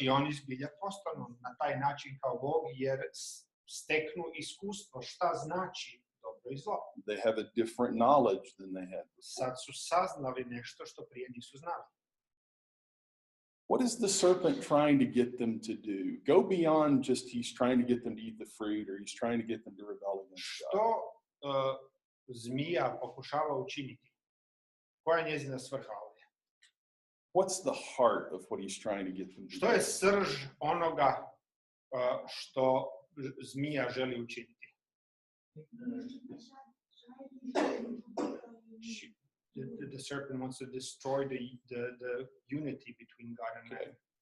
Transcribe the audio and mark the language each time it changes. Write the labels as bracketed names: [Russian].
[Croatian] I oni zbilja postanu na taj način kao Bog jer steknu iskustvo šta znači dobro i zlo. [English] They have a different knowledge than they had before. [Croatian] Sad su saznali nešto što prije nisu znali. [English] What is the serpent trying to get them to do? Go beyond just he's trying to get them to eat the fruit or he's trying to get them to rebel against God. [Croatian] Što zmija pokušava učiniti? Koja je njezina svrha ovdje? [English] What's the heart of what he's trying to get them to [Croatian] Što [English] do? [Croatian] je srž onoga što zmija želi učiniti? [English] The serpent wants to destroy the unity between God and man.